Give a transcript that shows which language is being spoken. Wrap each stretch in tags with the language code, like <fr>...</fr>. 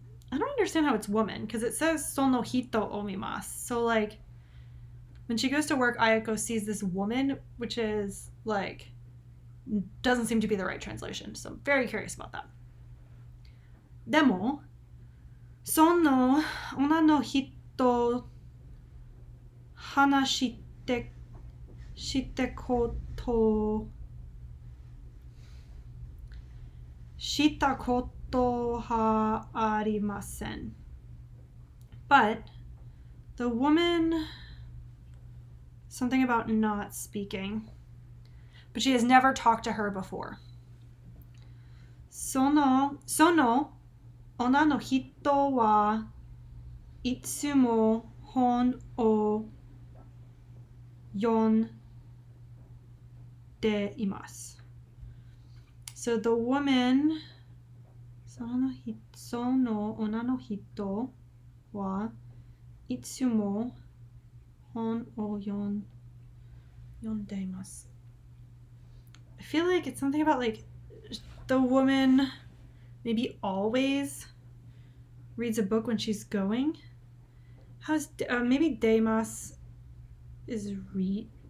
<en>I don't understand how it's woman because it says</en> <ja>sono hito o mimasu.</ja> <en>So like when she goes to work, Ayako sees this woman, which is like doesn't seem to be the right translation. So I'm very curious about that.</en> <ja>でもその女の人話したことはありません.</ja> <en>But the woman, something about not speaking, but she has never talked to her before.</en> <ja>その女の人はいつも本を読んでいます.</ja> <en>So the woman,</en> <ja>その女の人はいつも本を読んでいます.</ja> <en>I feel like it's something about like the woman maybe always reads a book when she's going. How's maybe</en> <ja>deimas</ja> <en>is reading?</en>